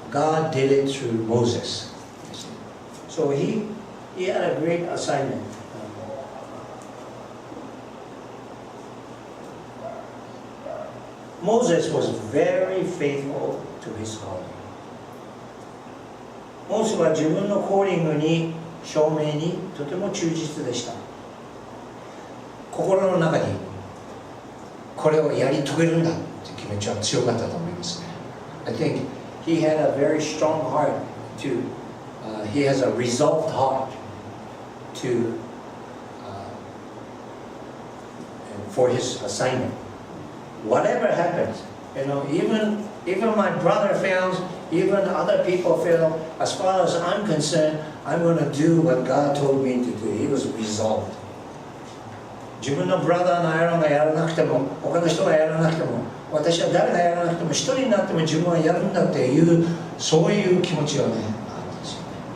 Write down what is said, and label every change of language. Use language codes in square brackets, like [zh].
[en] God did it through Moses. So he had a great assignment. Moses was very faithful to his calling. [ja] モーセは自分のコーリングに証明にとても忠実でした。心の中にこれをやり遂げるんだという気持ちは強かったと思いますね。 [en] I think he had a very strong heart to, he has a resolved heart to, for his assignment. Whatever happens, even my brother fails, even other people fail, as far as I'm concerned, I'm going to do what God told me to do. He was resolved. [ja] 自分のブラザーのアイロンがやらなくても、他の人がやらなくても、私は誰がやらなくても、一人になっても自分はやるんだっていう、そういう気持ちがね、あったんですよね。